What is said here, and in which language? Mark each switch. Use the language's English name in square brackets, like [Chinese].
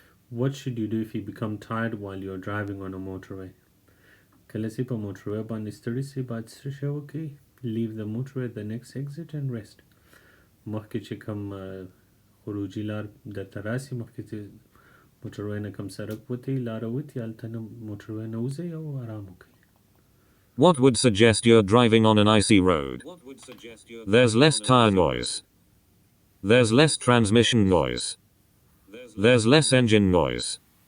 [English] What should you do if you become tired while you're driving on a motorway? [Pashto] کلسی په موټروی باندې ستړي سي باید څه شی وکړي؟ [English] Leave the motorway at the next exit and rest. [Pashto] مخکې چې کوم خروجي لار درته راسي مخکې چې موټروی نه کوم سړک وتې لاره وتې هلته نه موټروی نه وځئ او آرام وکړئ. [English] What would suggest you're driving on an icy road? There's less tire noise. There's less transmission noise. There's less engine noise.